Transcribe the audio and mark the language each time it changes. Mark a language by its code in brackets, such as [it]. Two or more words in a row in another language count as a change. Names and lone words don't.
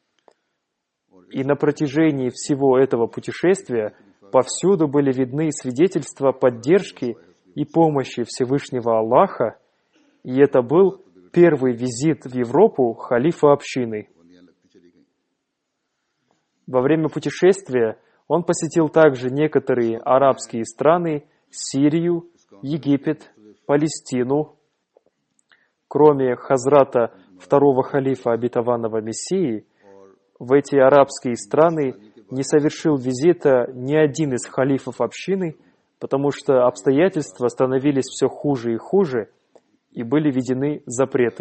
[ru] И на протяжении всего этого путешествия повсюду были видны свидетельства поддержки и помощи Всевышнего Аллаха, и это был первый визит в Европу халифа общины. [ur] بندیاں لگتی چلی گئیں [ru] Во время путешествия он посетил также некоторые арабские страны, Сирию, Египет, Палестину. Кроме Хазрата второго халифа обетованного Мессии, в эти арабские страны не совершил визита ни один из халифов общины, потому что обстоятельства становились все хуже и хуже, и были введены запреты.